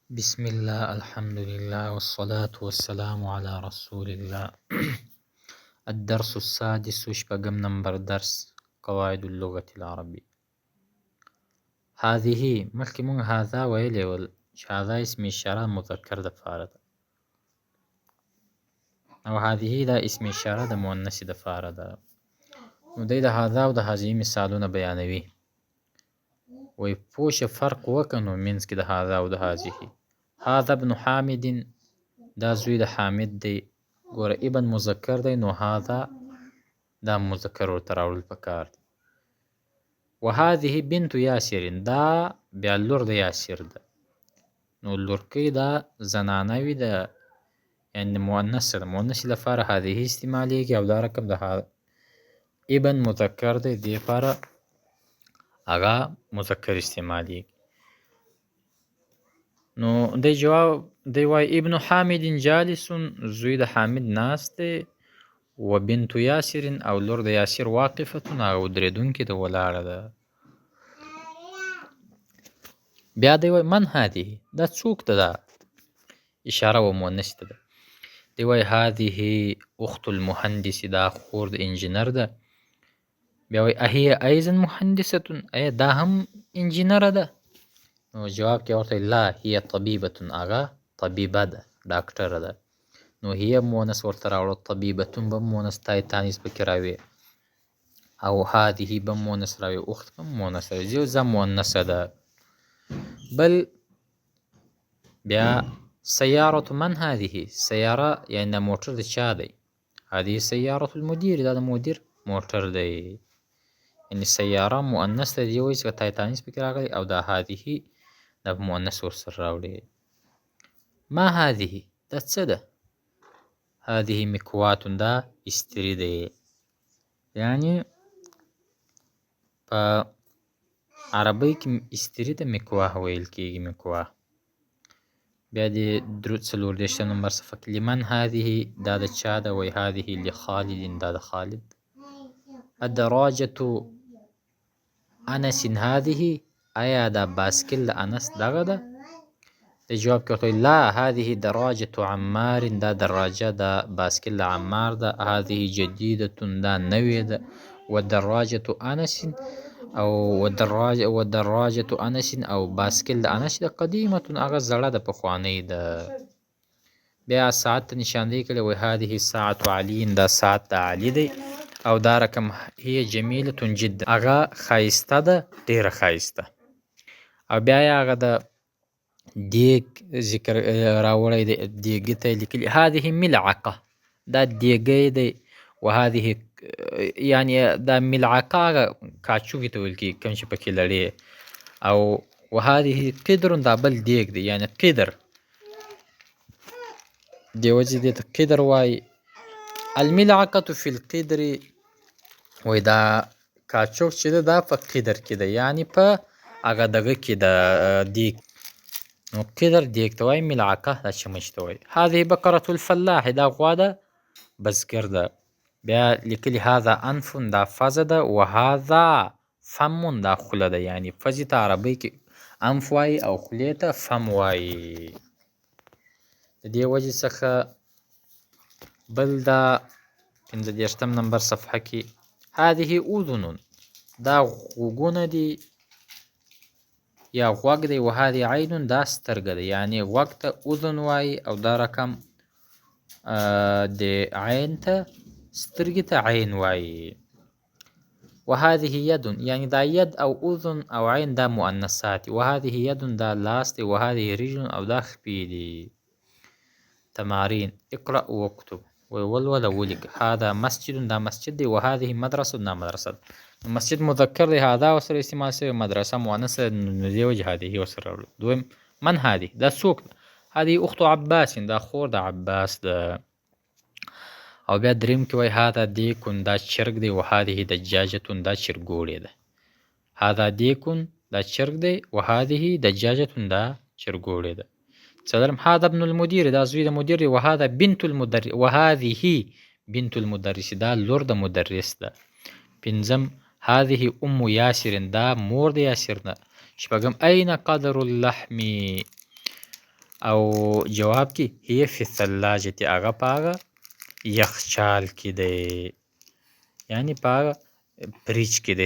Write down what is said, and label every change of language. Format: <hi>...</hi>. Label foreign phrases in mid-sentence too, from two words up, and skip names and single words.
<ar>بسم الله الحمد لله والصلاة والسلام على رسول الله. الدرس السادس</ar> <ps>شپږم نمبر درس</ps> <ar>قواعد اللغة العربية.</ar> <ps>هذه مخکې مونږ هذا ویلی ول چې هذا اسم اشاره مذکر دپاره ده او هذه دا اسم اشاره د مؤنث دپاره ده. نو دی د هذا او د هذه مثالونه بیانوي. وی پوه شه فرق وکړه نو منځ کې د هذا او د هذه.</ps> <ar>هذا ابن حامد</ar> <ps>دا زوی د حامد دی. ګوره ابن مذکر دی نو هذا دا مذکر ورته راوړل پکار دی.</ps> <ar>وهذه بنت یاسر</ar> <ps>دا بیا لور د یاسر ده. نو لورکۍ دا زنانه وي د یعنې مؤنث ده. مؤنث لپاره هذه استعمالیږي او دا رقم د ابن مذکر دی دې لپاره هغه مذکر استعمالیږي. نو دی جواب دی وایي</ps> <ar>ابن حامد جالس</ar> <ps>زوی د حامد ناست دی</ps> <ar>و بنت یاسر</ar> <ps>او لور د یاسر واقفه هغه ودرېدونکې ده ولاړه ده. بیا دی وایي</ps> <ar>من هذه</ar> <ps>دا څوک ده دا اشاره و مؤنث ته ده. دی وایي</ps> <ar>هذه اخت المهندس</ar> <ps>دا خور د انجینر ده. بیا وایي</ps> <ar>اهي ایضا مهندسه</ar> <ps>ایا دا هم انجینره ده. نو جواب کې ورته</ps> <ar>لا هي طبیبه</ar> <ps>هغه طبیبه ده ډاکټره ده. نو هي مؤنث ورته راوړه طبیبتون به مؤنث تای تانیث پکې راوي او هذه به مؤنث راوي اخت به مؤنث راوي زه مؤنثه ده. بل بیا</ps> <ar>سیارة من هذه</ar> <ps>سیاره یعنې دا موټر د چا دی.</ps> <ar>هذه سیارة المدیر</ar> <ps>دا د مدیر موټر دی. یعنې سیاره مؤنث ته دی وایي چې تای تانیث پکې راغلی او دا هذه دا مؤنث ورسره راوړي.</ps> <ar>ما هذه</ar> <ps>دا څه ده.</ps> <ar>هذه مکوات</ar> <ps>دا استری دی. یعنې په عربی کې استری ته مکواه ویل کېږي. مکواه. بیا د څلور دېرشم نمبر صفحه کې</ps> <ar>لمن هذه</ar> <ps>دا د چا ده. وایي</ps> <ar>هذه لخالد</ar> <ps>دا د خالد.</ps> <ar>الدراجة انس هذه</ar> <ps>آیا دا باسکل د انس دغه ده. د جواب کې ورته</ps> <ar>لا هذه دراجة عمار</ar> <ps>دا دراجه دا باسکل د عمار ده.</ps> <ar>هذه جدیدة</ar> <ps>دا نوې ده.</ps> <ar>ودراجة انس</ar> <ps>او</ps> <ar>ودراجة انس</ar> <ps>او باسکل د انس ده قدیمة هغه زړه ده پخوانۍ ده. بیا ساعت ته نشاندهی کړی وایي</ps> <ar>هذه ساعة علي</ar> <ps>دا ساعت د علي دی او دا رقم</ps> <ar>هي جمیلة جدا</ar> <ps>هغه ښایسته ده ډېره ښایسته. او بیا یې هغه د دیګ ذکر راوړی دی. دیګي ته یې لیکلي</ps> <ar>هذه ملعقه</ar> <ps>دا دیګی دی. وهذه یعنې دا ملعقه هغه کاچوغې ته ویل کېږي کوم چې پکې لړې. او</ps> <ar>وهذه قدر</ar> <ps>دا بل دیګ دی یعنې قدر دې وجې دې ته قدر وایي.</ps> <ar>الملعقة فی القدر</ar> <ps>وایي دا کاچوغ چې ده دا په قدر کې ده یعنې په هغه دغه کې د دیګ. نو قدر دیګ ته وایي ملعقه دا چمچ ته وایي.</ps> <ar>هذه بقرة الفلاح</ar> <ps>دا غوا ده بزګر ده. بیا لیکلي</ps> <ar>هذا انف</ar> <ps>دا فزه ده.</ps> <ar>وهذا فم</ar> <ps>دا خوله ده یعنې فزې ته عربۍ کې انف وایي او خولې ته فم وایي. د دې وجې څخه بل دا پنځه دېرشم نمبر صفحه کې</ps> <ar>هذه اذن</ar> <ps>دا غوږونه دي یا غوږ دی.</ps> <ar>وهذه عین</ar> <ps>دا سترګه ده یعنې غوږ ته اذن وایي او دا رقم د عین ته سترګې ته عین وایي.</ps> <ar>وهذه ید</ar> <ps>یعنې دا ید او اذن او عین دا مؤنثات.</ps> <ar>وهذه ید</ar> <ps>دا لاس دی.</ps> <ar>وهذه رجل</ar> <ps>او دا خپې دي.</ps> <ar>تمارین اقرأ واکتب</ar> <ps>ولوله ولیکه.</ps> <ar>هذا مسجد</ar> <ps>دا مسجد دی.</ps> <ar>وهذه مدرسه</ar> <ps>دا مدرسه ده. مسجد مذکر دی هذا ورسره استعمال شوی. مدرسه مؤنث نو دې وجې هذه ورسره راوړو. دویم</ps> <ar>من هذه</ar> <ps>دا څوک ده.</ps> <ar>هذه اخت عباس</ar> <ps>دا خور د عباس ده. او بیا دریم کې وایي</ps> <ar>هذا دیکن</ar> <ps>دا چرګ دی.</ps> <ar>وهذه دجاجة</ar> <ps>دا چرګوړی ده.</ps> <ar>هذا دیکن</ar> <ps>دا چرګ دی.</ps> <ar>وهذه دجاجة</ar> <ps>دا چرګوړی ده. څلورم</ps> <ar>هذا ابن المدیر</ar> <ps>دا زوی د مدیر دی.</ps> <ar>وهذا بنت المدرس وهذه بنت المدرس</ar> <ps>دا لور د مدرس ده. پنځم</ps> <ar>هذه ام یاسر</ar> <ps>دا مور د یاسر ده. شپږم</ps> <ar>أين قدر اللحم</ar> <ps>او جواب کې</ps> <ar>هي فی الثلاجة</ar> <ps>هغه په هغه یخچال کې دی، یعنی په هغه فریج کې دی.</ps>